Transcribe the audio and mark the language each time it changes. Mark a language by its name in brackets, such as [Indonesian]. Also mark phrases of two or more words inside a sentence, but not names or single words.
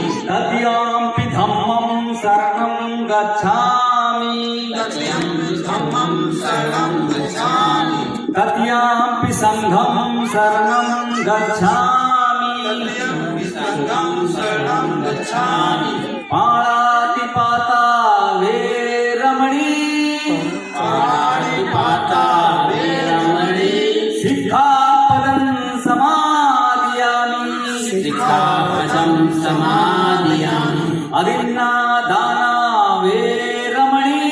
[Pali] तृतीयंपि धम्मं शरणं गच्छामि। तृतीयंपि धम्मं शरणं गच्छामि। तृतीयंपि संघं शरणं गच्छामि। तृतीयंपि संघं शरणं गच्छामि। पाणातिपाता वेरमणि। पाणातिपाता वेरमणि। सिक्खापदं समादयामि। सिक्खापदं समादयामि। अदिन्नादाना वेरमणि।